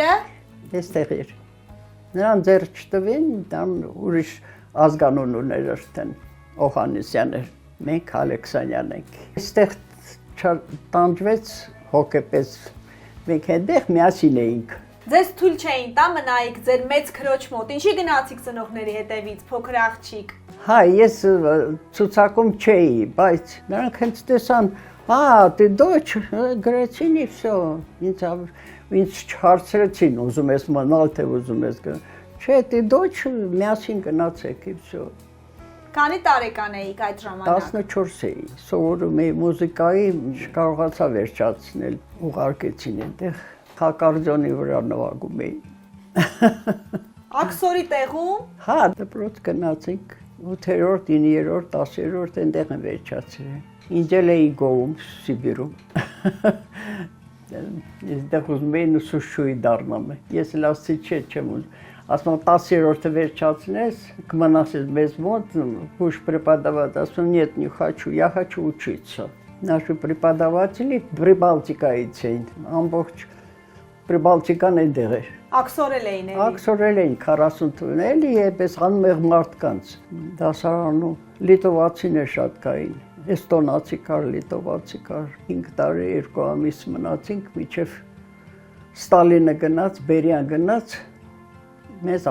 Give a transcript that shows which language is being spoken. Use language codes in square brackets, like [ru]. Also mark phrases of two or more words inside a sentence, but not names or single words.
[hy] Այստեղ էր։ Նրան ձեռ չտվին, դան ուրիշ ազգանուն ուներ արդեն, Օհաննիսյան էր, մենք Ալեքսանյան ենք։ Այստեղ տանջվեց հոգեպես, մենք այնտեղ միասին էինք։ Ձեզ թույլ չէին տա մնայիք ձեր մեծ քրոջ մոտ, ինչի գնացիք ծնողների հետևից, փոքր աղջիկ։ Ես ցուցակում չէի, բայց նրանք հենց տեսան, [ru] ты дочь, գրեցին и всё, [hy] ինձ չհարցրեցին, ուզում ես մնալ, թե ուզում ես գնալ։ Չէ, [ru] ты дочь, [hy] միասին գնացեք [ru] и всё։ [hy] Քանի տարեկան էիք այդ ժամանակ։ 14 էի, սովորում էի մուզիկայի, չկարողացա վերջացնել, ուղարկեցին այնտեղ, ակարդեոնի վրա նվագում էի։ Աքսորի տեղում։ Դպրոց գնացինք, 8-րդ, 9-րդ, 10-րդ այնտեղ են վերջացրել։ Ինձ էլ էի գովում Սիբիրում։ Դեռ ուզում էի ուսուցչուհի դառնամ։ Ես էլ ասացի չեմ ուզում։ Ասում եմ 10-րդը վերջացնես, կմնաս մեզ մոտ, [ru] будешь преподавать, ասում нет, не хочу, я хочу учиться։ Наши преподаватели Прибалтикայից [hy] էին, ամբողջ Պրիբալտիկան այնտեղ էր։ Աքսորել էին էլի։ Աքսորել էին 40 թվին, էլի էպես անմեղ մարդկանց։ Դասարանում լիտովացիներ շատ կային, էստոնացի կար, լիտովացի կար։ 5 տարի 2 ամիս մնացինք, մինչև Ստալինը գնաց, Բերիան գնաց, մեզ